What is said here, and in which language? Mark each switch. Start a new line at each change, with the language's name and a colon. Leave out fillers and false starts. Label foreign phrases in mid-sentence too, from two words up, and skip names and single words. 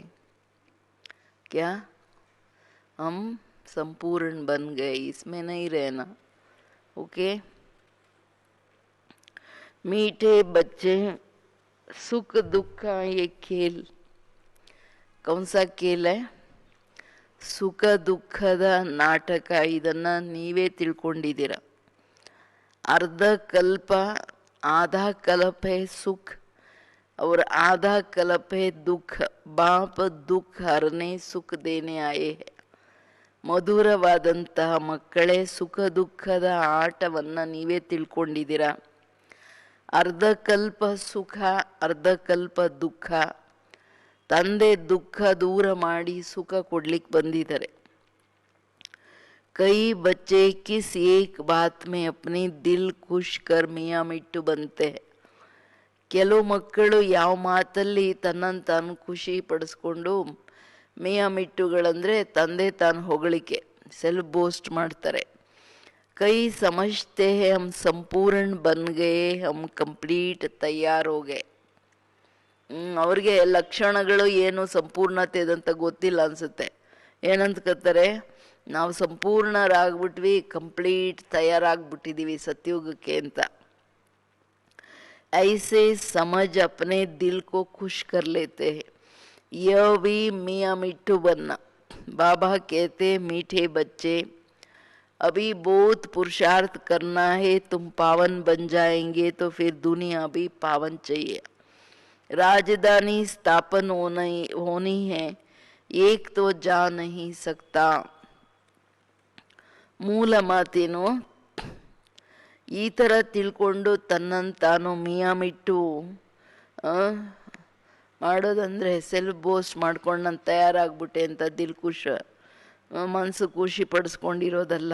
Hindi: क्या? हम संपूर्ण बन गए, इसमें नहीं रहना। ओके? मीठे बच्चे, सुख दुख का ये खेल, कौन सा खेल है?
Kannada: ಸುಖ ದುಃಖದ ನಾಟಕ. ಇದನ್ನ ನೀವೇ ತಿಳ್ಕೊಂಡಿದ್ದೀರ.
Hindi: अर्ध कल्प आधा कल्प है सुख और आधा कल्प है दुख. बाप दुख हरने सुख देने आए हैं.
Kannada: ಮಧುರವಾದಂತಹ ಮಕ್ಕಳೇ, ಸುಖ ದುಃಖದ ಆಟವನ್ನ ನೀವೇ ತಿಳ್ಕೊಂಡಿದ್ದೀರ. ಅರ್ಧ ಕಲ್ಪ ಸುಖ, ಅರ್ಧ ಕಲ್ಪ ದುಃಖ. ತಂದೆ ದುಃಖ ದೂರ ಮಾಡಿ ಸುಖ ಕೊಡ್ಲಿಕ್ಕೆ ಬಂದಿದ್ದಾರೆ.
Hindi: कई बच्चे किस एक बात में अपने दिल खुश कर मियाँ मिट्टू बनते हैं.
Kannada: ಕೆಲವು ಮಕ್ಕಳು ಯಾವ ಮಾತಲ್ಲಿ ತನ್ನನ್ನು ತಾನು ಖುಷಿ ಪಡಿಸ್ಕೊಂಡು ಮಿಯಾ ಮಿಟ್ಟುಗಳಂದ್ರೆ ತಂದೆ ತಾನು ಹೊಗಳಿಕೆ,
English: self boast
Kannada: ಮಾಡ್ತಾರೆ.
Hindi: कई समझते हैं हम संपूर्ण बन गए, हम कम्प्लीट तैयार हो गए.
Kannada: ಅವ್ರಿಗೆ ಲಕ್ಷಣಗಳು ಏನು ಸಂಪೂರ್ಣತೆ ಅದಂತ ಗೊತ್ತಿಲ್ಲ ಅನ್ಸುತ್ತೆ. ಏನಂತ ಕತ್ತಾರೆ, ನಾವು ಸಂಪೂರ್ಣರಾಗ್ಬಿಟ್ವಿ, ಕಂಪ್ಲೀಟ್ ತಯಾರಾಗ್ಬಿಟ್ಟಿದೀವಿ ಸತ್ಯುಗಕ್ಕೆ ಅಂತ.
Hindi: ऐसे समझ अपने दिल को खुश कर लेते हैं. यह भी मियाँ मिट्टू बनना. बाबा कहते मीठे बच्चे, अभी बहुत पुरुषार्थ करना है, तुम पावन बन जाएंगे तो फिर दुनिया भी पावन चाहिए. राजधानी स्थापन होनी है, एक तो जा नहीं सकता.
Kannada: ಮೂಲ ಮಾತೇನು? ಈ ಥರ ತಿಳ್ಕೊಂಡು ತನ್ನನ್ನು ತಾನು
Hindi: मियाँ मिट्टू
Kannada: ಮಾಡೋದಂದ್ರೆ
English: self boast
Kannada: ಮಾಡ್ಕೊಂಡು ನಾನು ತಯಾರಾಗ್ಬಿಟ್ಟೆ ಅಂತ
Hindi: दिल खुश,
Kannada: ಮನಸ್ಸು ಖುಷಿ ಪಡಿಸ್ಕೊಂಡಿರೋದಲ್ಲ.